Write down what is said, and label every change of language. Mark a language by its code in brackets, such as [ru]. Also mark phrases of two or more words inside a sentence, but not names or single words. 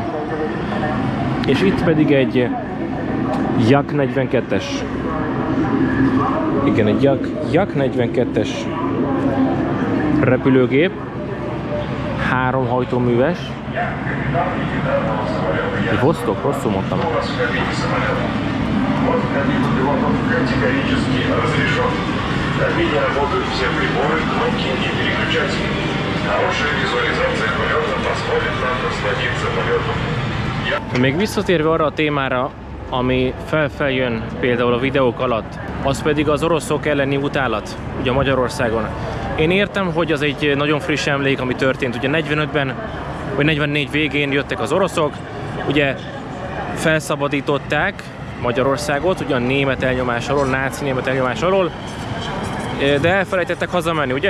[hu] És itt pedig egy Jak-42-es. Igen, egy Jak-42-es repülőgép. 3 hajtóműves. Egy Vostok, rosszul mondtam. [ru] Категорически разрешен. В кабине работают все приборы, кнопки и переключатели. Хорошая визуализация полета позволит нам насладиться полетом. [hu] Még visszatérve arra a témára, ami feljön például a videók alatt, az pedig az oroszok elleni utálat, ugye Magyarországon. Én értem, hogy az egy nagyon friss emlék, ami történt. Ugye 45-ben, vagy 44 végén jöttek az oroszok, ugye felszabadították Magyarországot, ugye a német elnyomás alól, náci német elnyomás alól, de elfelejtettek hazamenni, ugye?